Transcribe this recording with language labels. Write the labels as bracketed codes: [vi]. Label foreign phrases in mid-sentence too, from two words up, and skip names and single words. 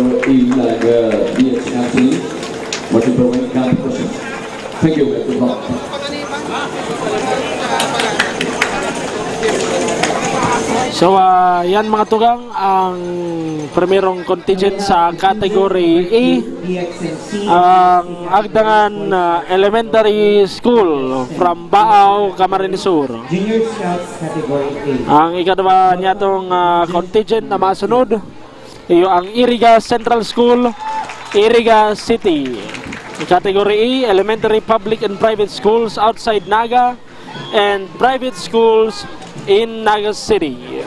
[en] in DXMC Martin Parade Competition. Thank you and good luck. [bik] So yan mga tugang ang primerong contingent sa category A, ang Agdangan Elementary School from Baaw, Camarines Sur. [en] Junior Scouts category A. [bik] Ang ikadwa niya itong contingent na masunod, iyo ang Iriga Central School, Iriga City. [en] Category A, Elementary Public and Private Schools outside Naga and Private Schools in Naga City.